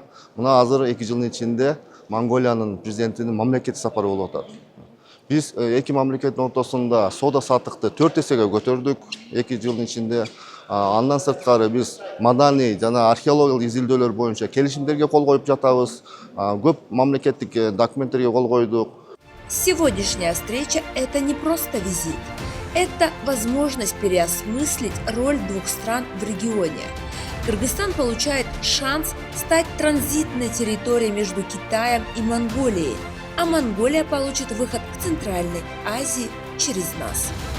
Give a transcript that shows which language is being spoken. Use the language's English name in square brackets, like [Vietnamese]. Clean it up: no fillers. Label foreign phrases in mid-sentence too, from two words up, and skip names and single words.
[Kyrgyz] Мына азыр 2 жылдын ичинде Монголиянын президентинин мамлекеттик сапары болуп атат. Биз эки мамлекеттин ортосунда соода саттыкты 4 эсеге көтөрдүк 2 жылдын ичинде. Андан сырткары биз маданий жана археологиялык изилдөөлөр боюнча келишимдерге кол коюп жатабыз. Көп мамлекеттик документтерге кол койдук. [Russian] Сегодняшняя встреча – это не просто визит. Это возможность переосмыслить роль двух стран в регионе. Кыргызстан получает шанс стать транзитной территорией между Китаем и Монголией. а Монголия получит выход к Центральной Азии через нас.